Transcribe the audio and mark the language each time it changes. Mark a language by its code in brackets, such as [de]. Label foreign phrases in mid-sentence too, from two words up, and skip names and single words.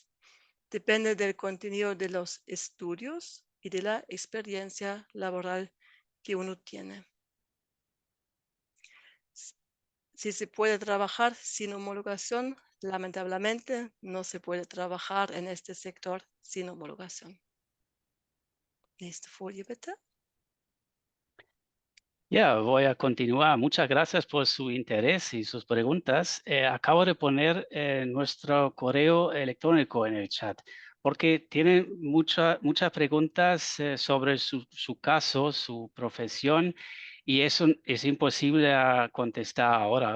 [es] Depende del contenido de los estudios y de la experiencia laboral que uno tiene. Si se puede trabajar sin homologación, lamentablemente no se puede trabajar en este sector sin homologación. [de] Nächste Folie bitte. [es] Ya, voy a continuar. Muchas gracias por su interés y sus preguntas. Acabo de poner nuestro correo electrónico en el chat porque tienen muchas preguntas sobre su caso, su profesión, y eso es imposible a contestar ahora.